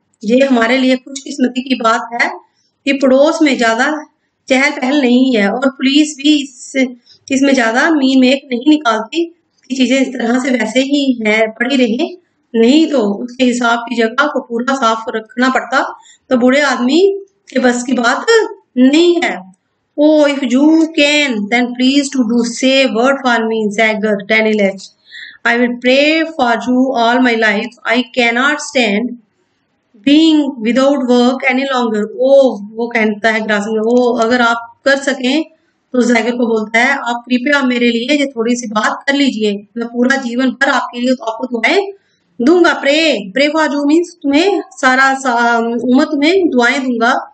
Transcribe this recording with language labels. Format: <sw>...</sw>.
<hi>ये हमारे लिए खुशकिस्मती की बात है कि पड़ोस में ज्यादा चहल पहल नहीं है और पुलिस भी इसमें ज्यादा मीन मेक नहीं निकालती कि चीजें इस तरह से वैसे ही है पड़ी रहे, नहीं तो उसके हिसाब की जगह को पूरा साफ रखना पड़ता, तो बूढ़े आदमी के बस की बात नहीं है।</hi> <en>Oh, if you can, then please to do say word for me, Zagger Danilich. I will pray for you all my life. I cannot stand being without work any longer. Oh,</en> <hi>वो कहता है ग्रासिम, वो अगर आप कर सकें तो Jaeger को बोलता है आप कृपया मेरे लिए ये थोड़ी सी बात कर लीजिए, मैं पूरा जीवन भर आपके लिए तो आपको दुआएं दूंगा।</hi> <en>pray for you means</en> <hi>तुम्हें उम्र तुम्हें दुआएं दूंगा।</hi>